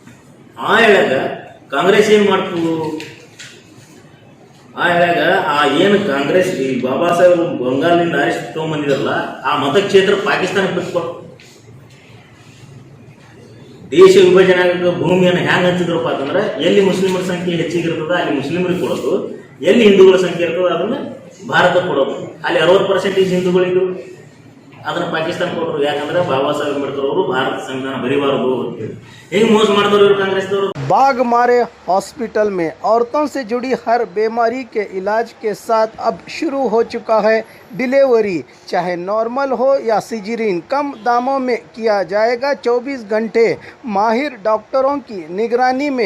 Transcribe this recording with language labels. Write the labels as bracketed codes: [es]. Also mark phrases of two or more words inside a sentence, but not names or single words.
[kn] ಆ ಹೇಳಾಗ ಕಾಂಗ್ರೆಸ್ ಏನು ಮಾಡ್ತು, ಆಗ ಆ ಏನು ಕಾಂಗ್ರೆಸ್ ಈ ಬಾಬಾ ಸಾಹೇಬ್ ಬಂಗಾಲದಿಂದ ಆರಿಸಿ ತಗೊಂಬಂದಿದಾರಲ್ಲ ಆ ಮತಕ್ಷೇತ್ರ ಪಾಕಿಸ್ತಾನಕ್ಕೆ ಬಿಟ್ಕೊಟ್ಟು ದೇಶ ವಿಭಜನೆ ಆಗೋ ಭೂಮಿಯನ್ನು ಹ್ಯಾಂಗ್ ಹಂಚಿದ್ರಪ್ಪ ಅಂತಂದ್ರೆ ಎಲ್ಲಿ ಮುಸ್ಲಿಮರ ಸಂಖ್ಯೆ ಹೆಚ್ಚಿಗೆ ಇರ್ತದ ಅಲ್ಲಿ ಮುಸ್ಲಿಮರಿಗೆ ಕೊಡೋದು, ಎಲ್ಲಿ ಹಿಂದೂಗಳ ಸಂಖ್ಯೆ ಇರ್ತದ ಅದನ್ನ ಭಾರತ ಕೊಡೋದು. ಅಲ್ಲಿ 60% ಹಿಂದೂಗಳಿದ್ರು, ಅದನ್ನ ಪಾಕಿಸ್ತಾನ ಕೊಟ್ಟರು. ಯಾಕಂದ್ರೆ ಬಾಬಾ ಸಾಹೇಬ್ ಅಂಬೇಡ್ಕರ್ ಅವರು ಭಾರತ ಸಂವಿಧಾನ ಬರೀಬಾರದು ಅಂತ ಹೇಗೆ ಮೋಸ ಮಾಡಿದವರು ಇವರು ಕಾಂಗ್ರೆಸ್ದವರು. [hi] बाघ मारे हॉस्पिटल में औरतों से जुड़ी हर बीमारी के इलाज के साथ अब शुरू हो चुका है डिलीवरी, चाहे नॉर्मल हो या सिजरीन, कम दामों में किया जाएगा 24 घंटे माहिर डॉक्टरों की निगरानी में।